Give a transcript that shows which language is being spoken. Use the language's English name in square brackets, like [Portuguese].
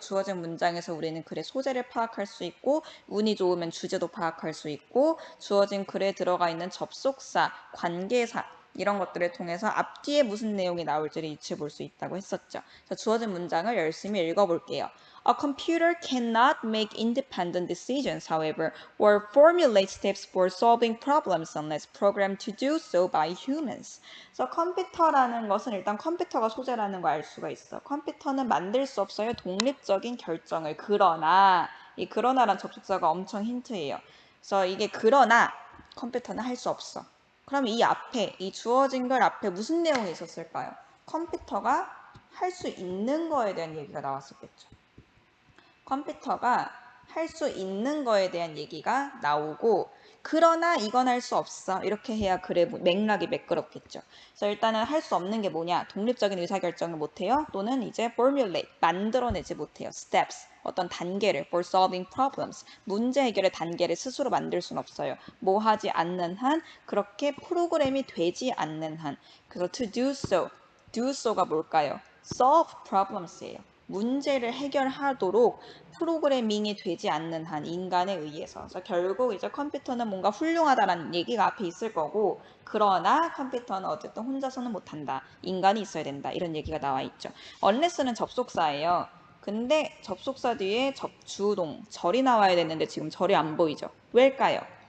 [Korean] 주어진 문장에서 우리는 글의 소재를 파악할 수 있고 운이 좋으면 주제도 파악할 수 있고 주어진 글에 들어가 있는 접속사, 관계사 이런 것들을 통해서 앞뒤에 무슨 내용이 나올지를 유추해 볼 수 있다고 했었죠. 그래서 주어진 문장을 열심히 읽어볼게요. [English] A computer cannot make independent decisions, however, or formulate steps for solving problems unless programmed to do so by humans. [Korean] 그래서 컴퓨터라는 것은 일단 컴퓨터가 소재라는 걸 알 수가 있어. 컴퓨터는 만들 수 없어요. 독립적인 결정을. 그러나 이 그러나란 접속사가 엄청 힌트예요. 그래서 이게 그러나 컴퓨터는 할 수 없어. 그럼 이 앞에 이 주어진 걸 앞에 무슨 내용이 있었을까요? 컴퓨터가 할 수 있는 거에 대한 얘기가 나왔었겠죠. 컴퓨터가 할 수 있는 거에 대한 얘기가 나오고 그러나 이건 할 수 없어. 이렇게 해야 글의 맥락이 매끄럽겠죠. 그래서 일단은 할 수 없는 게 뭐냐? 독립적인 의사결정을 못해요. 또는 이제 formulate, 만들어내지 못해요. steps, 어떤 단계를 [English] for solving problems, [Korean] 문제 해결의 단계를 스스로 만들 수는 없어요. 뭐 하지 않는 한, 그렇게 프로그램이 되지 않는 한. 그래서 [English] to do so, [Korean] do so가 뭘까요? [English] solve problems [Korean] 예요. 문제를 해결하도록 프로그래밍이 되지 않는 한 인간에 의해서. 그래서 결국 이제 컴퓨터는 뭔가 훌륭하다라는 얘기가 앞에 있을 거고 그러나 컴퓨터는 어쨌든 혼자서는 못한다. 인간이 있어야 된다. 이런 얘기가 나와 있죠. unless는 접속사예요. 근데 접속사 뒤에 주동, 절이 나와야 되는데 지금 절이 안 보이죠. 왜일까요?